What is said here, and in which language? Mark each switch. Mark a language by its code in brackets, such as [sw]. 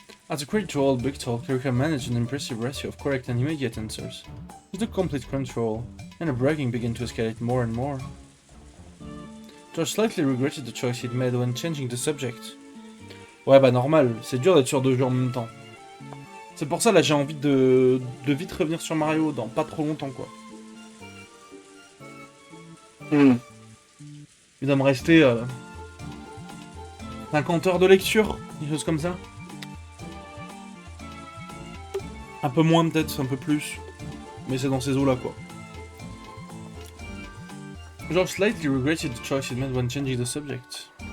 [en] As a credit to all big talk, Erica managed an impressive ratio of correct and immediate answers. She took complete control, and her bragging began to escalate more and more. George slightly regretted the choice he'd made when changing the subject. [fr] Ouais, bah normal, c'est dur d'être sur deux jeux en même temps. C'est pour ça, là, j'ai envie de vite revenir sur Mario dans pas trop longtemps, quoi. Il doit me rester 50 heures de lecture, des choses comme ça. Un peu moins peut-être, un peu plus. Mais c'est dans ces eaux-là, quoi. [en] George slightly regretted the choice he made when changing the subject.